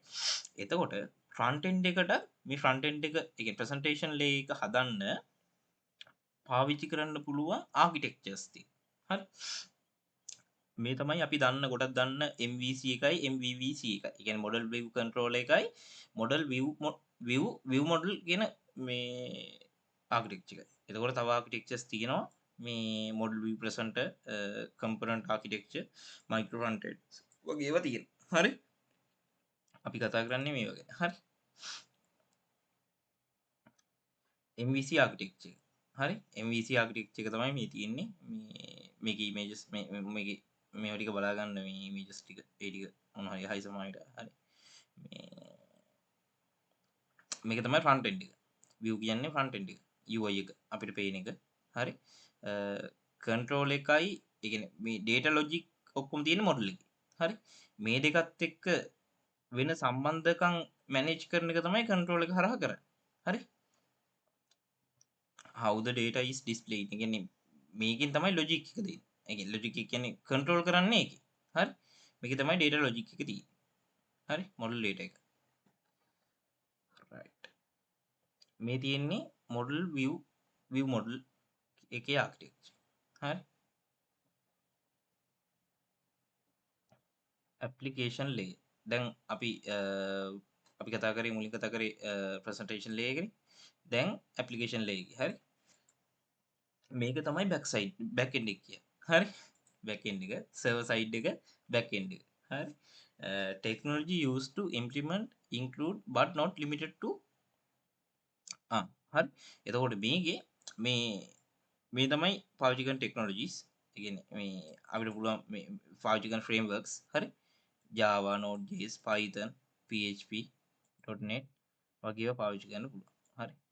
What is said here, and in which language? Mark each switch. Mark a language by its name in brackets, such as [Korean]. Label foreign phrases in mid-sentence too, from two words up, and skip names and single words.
[Sinhala] එතකොට [English] front end [Sinhala] එකට මේ [English] front end [Sinhala] එක ඒ කියන්නේ [English] presentation layer [Sinhala] එක හදන්න පාවිච්චි කරන්න පුළුවන් ආකිටෙක්චර්ස් තියෙනවා. හරි. මේ තමයි අපි දන්න ගොඩක් දන්න MVC එකයි MVVC එකයි. ඒ කියන්නේ [English] model view control [Sinhala] එකයි [English] model view model [Sinhala] කියන මේ ආකිටෙක්චර් එකයි. එතකොට තව ආකිටෙක්චර්ස් තියෙනවා මේ [English] model view presenter component architecture micro front end [Sinhala] වගේ ඒවා තියෙනවා. හරි. අපි කතා කරන්නේ මේ වගේ. හරි. MVC ආකිටෙක්චර්. හරි. MVC ආකිටෙක්චර් එක තමයි මේ තියෙන්නේ. මේකේ images මේකේ මේවා ටික බලා ගන්න මේ images ටික ඒ ටික මොනවා හරි හයි සමානට. හරි. මේක තමයි [English] front end [Sinhala] එක. view කියන්නේ [English] front end [Sinhala] එක. UI එක අපිට පේන එක. හරි. control එකයි ඒ කියන්නේ මේ [English] data logic [Sinhala] ඔක්කොම තියෙන මොඩල් එකේ. හරි. මේ දෙකත් එක්ක වෙන සම්බන්ධකම් මැනේජ් කරන එක තමයි control එක හරහා කරන්නේ. හරි. [English] how the data is displayed. [Sinhala] ඒ කියන්නේ මේකෙන් තමයි logic එක දෙන්නේ. ඒ කියන්නේ logic එක කියන්නේ control කරන්නේ ඒකේ. හරි. මේකේ තමයි [English] data logic [Sinhala] එක තියෙන්නේ. හරි. [English] model data [Sinhala] එක. right. මේ තියෙන්නේ [English] model view model [Sinhala] එකේ architecture. හරි. [English] application layer. [Sinhala] දැන් අපි අපි කතා කරේ මුලින් කතා කරේ [English] presentation layer [Sinhala] එකනේ. දැන් [English] application layer [Sinhala] එක. හරි. මේක තමයි [English] back end [Sinhala] එක කියන්නේ. හරි. [English] back end [Sinhala] එක [English] server side [Sinhala] එක [English] back end [Sinhala] එක. හරි. [English] technology used to implement include but not limited to හරි. [Sinhala] එතකොට මේකේ මේ තමයි පාවිච්චි කරන ටෙක්නොලොජිස්. ඒ කියන්නේ මේ අපිට පුළුවන් මේ පාවිච්චි කරන ෆ්‍රේම්වර්ක්ස්. හරි. Java, Node.js, Python, PHP, .NET වගේ ඒවා පාවිච්චි කරන්න පුළුවන්. හරි.